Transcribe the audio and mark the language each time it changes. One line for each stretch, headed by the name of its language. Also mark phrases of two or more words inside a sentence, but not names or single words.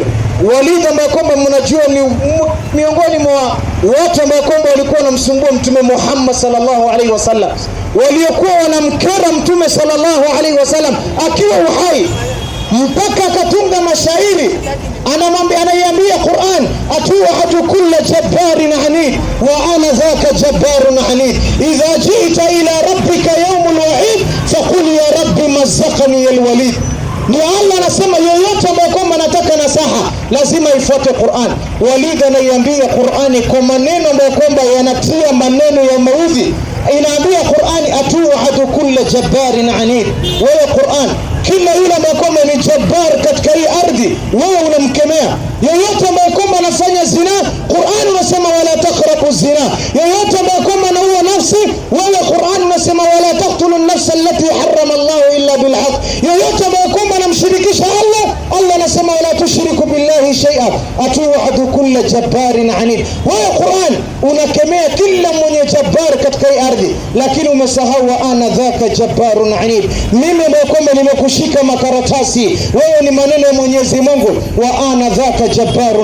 Swahili: Walid ambaye kwamba mnajua ni miongoni mwa watu ambao kwamba walikuwa wanamsumbua Mtume Muhammad
Arabic: صلى الله عليه وسلم,
Swahili: waliokuwa wanamkera Mtume
Arabic: صلى الله عليه وسلم
Swahili: akiwa uhai, mpaka akatunga mashairi anaiambia Qur'an
Arabic: أتوعد كل جبار عنيد وأنا ذاك جبار عنيد إذا جئت إلى ربك يوم الوعيد فقل يا رب مزقني الوليد.
Swahili: Ndio Allah anasema yoyote ambaye kwamba anataka nasaha lazima ifuate Qur'an. Walid anaiambia Qur'ani kwa maneno ambayo kwamba yanatia maneno ya maudhi. Inaambia Qur'ani
Arabic: أتوعد كل جبار عنيد.
Swahili: Wewe Qur'an, kila yule ambaye kwamba ni jabbar katika hii ardhi wewe unamkemea. Yoyote ambaye kwamba anafanya zina, Qur'an unasema
Arabic: ولا تقربوا الزنا.
Swahili: Yoyote ambaye kwamba anaua nafsi, wewe Qur'an unasema
Arabic: ولا تقتلوا النفس التي حرم الله إلا بالحق.
Swahili: Yoyote ambaye kwamba anamshirikisha Allah, Allah anasema
Arabic: ولا تشركوا بالله شيئا أتوعد كل جبار عنيد.
Swahili: Wewe Qur'an unakemea kila mwenye jabbar katika hii ardhi, lakini umesahau
Arabic: وأنا ذاك جبار عنيد.
Swahili: Mimi ndio kwamba nimekushika makaratasi, wewe ni maneno ya Mwenyezi Mungu,
Arabic: وأنا ذاك جبار عنيد.